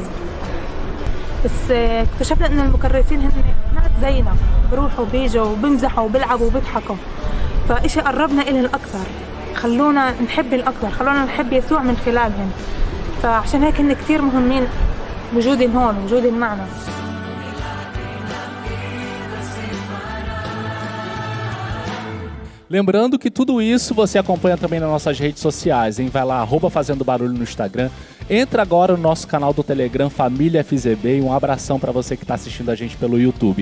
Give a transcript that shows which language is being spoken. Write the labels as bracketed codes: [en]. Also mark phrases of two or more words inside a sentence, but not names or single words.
[ar] بس اكتشفنا إن المكرسين هن ناس زينا، بروحوا وبيجوا وبمزحوا وبيلعبوا وبيضحكوا، فإشي قربنا إلهم الأكثر، خلونا نحب الأكثر، خلونا نحب يسوع من خلالهم. فعشان هيك هن كتير مهمين وجودهم هون، وجودهم معنا. [pt] Lembrando que tudo isso você acompanha também nas nossas redes sociais, hein? Vai lá, @Fazendo Barulho no Instagram. Entra agora no nosso canal do Telegram, Família FZB, e um abração para você que está assistindo a gente pelo YouTube.